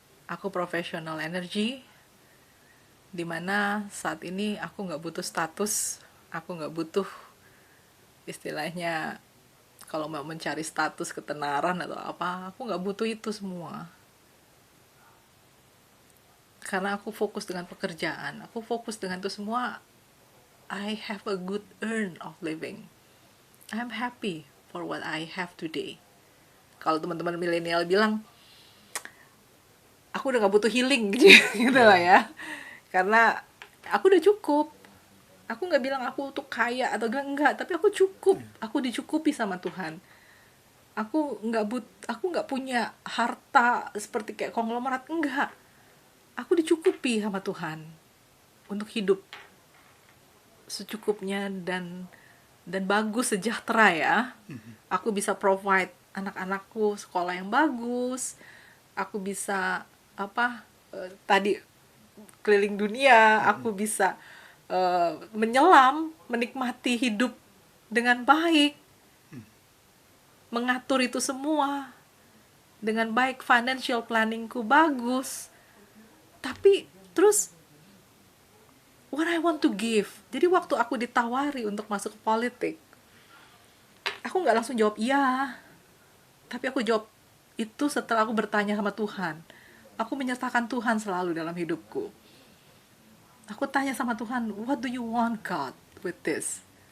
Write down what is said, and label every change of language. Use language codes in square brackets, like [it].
[id] Aku profesional energi, dimana saat ini aku nggak butuh status, aku nggak butuh istilahnya kalau mau mencari status ketenaran atau apa, aku nggak butuh itu semua. Karena aku fokus dengan pekerjaan, aku fokus dengan itu semua. [en] I have a good earn of living. I'm happy for what I have today. [id] Kalau teman-teman milenial bilang, aku udah gak butuh healing gitu lah ya. Karena aku udah cukup. Aku gak bilang aku tuh kaya atau enggak, tapi aku cukup. Aku dicukupi sama Tuhan. Aku nggak punya harta seperti kayak konglomerat, enggak. Aku dicukupi sama Tuhan untuk hidup secukupnya dan bagus, sejahtera ya. Aku bisa provide anak-anakku sekolah yang bagus. Aku bisa tadi keliling dunia. Aku bisa menyelam, menikmati hidup dengan baik, mengatur itu semua dengan baik. Financial planningku bagus. Tapi terus [en] what I want to give. [id] Jadi waktu aku ditawari untuk masuk ke politik, aku nggak langsung jawab iya. Tapi aku jawab itu setelah aku bertanya sama Tuhan. Aku menyertakan Tuhan selalu dalam hidupku. Aku tanya sama Tuhan, [en] what do you want God with this?